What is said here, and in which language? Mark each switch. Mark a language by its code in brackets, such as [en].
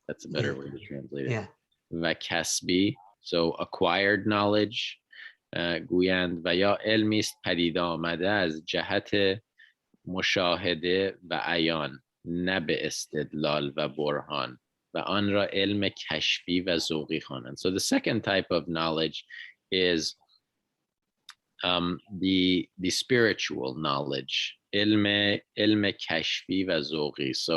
[en] That's a better way to translate it. Yeah. Vakasbi, so acquired knowledge. [fa] گویند و یا علمی است پدید آمده از جهت مشاهده و عیان، نه به استدلال و برهان، و آن را علم کشفی و ذوقی خوانند. [en] So the second type of knowledge is the spiritual knowledge, [fa] علم کشفی و ذوقی.